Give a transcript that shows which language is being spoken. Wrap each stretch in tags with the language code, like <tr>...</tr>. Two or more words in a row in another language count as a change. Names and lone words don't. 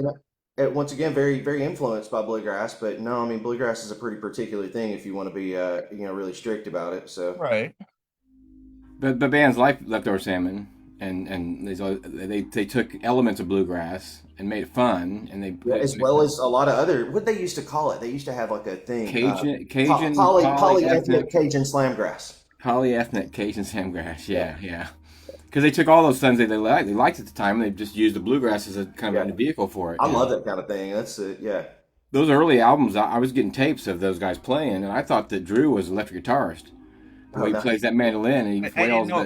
<en>mean, once again, very, very influenced by bluegrass, but no, I mean, bluegrass is a pretty particular thing if you want to be, really strict about it. So, right. But bands like Leftover Salmon and they took elements of bluegrass and made it fun, and they yeah, put as well as a lot of other, what they used to call it, they used to have like a thing, polyethnic polyethnic Cajun slamgrass. polyethnic Cajun Samgrass. Yeah, yeah. Because they took all those things they liked at the time, and they just used the bluegrass as a kind of Yeah. a vehicle for it. I you love know? that kind of thing. That's yeah. Those early albums, I was getting tapes of those guys playing, and I thought that Drew was an electric guitarist. The Oh way he no. plays that mandolin and he I didn't wails</en>